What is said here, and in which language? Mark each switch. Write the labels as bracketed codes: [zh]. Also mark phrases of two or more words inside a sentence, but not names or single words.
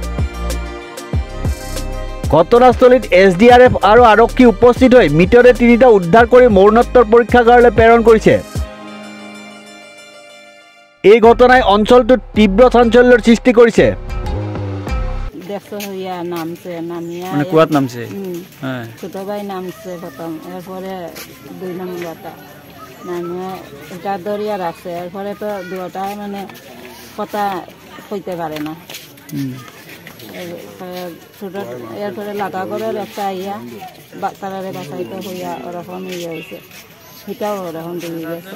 [as] ঘটনাস্থলীত SDRF আৰু আৰক্ষী উপস্থিত হৈ মৃতদেহ 3টা উদ্ধাৰ কৰি মৰণোত্তৰ পৰীক্ষাগাৰলৈ প্ৰেৰণ কৰিছে। এই ঘটনাই অঞ্চলটোত তীব্ৰ চাঞ্চল্যৰ সৃষ্টি কৰিছে। [syl] কুয়াত নামছে ছোট ভাই নামছে প্রথম, এরপরে 2 নম্বরটা নামিয়ে এটা দরিয়া রাখছে। এরপরে তো দুটা মানে কথা কইতে পারে না। এরপরে লাগা করে একটা ইয়া তারারে বাসাইতে হইয়া ওরকম ইয়ে হয়েছে, সেটাও ওরকম ডুবে গেছে।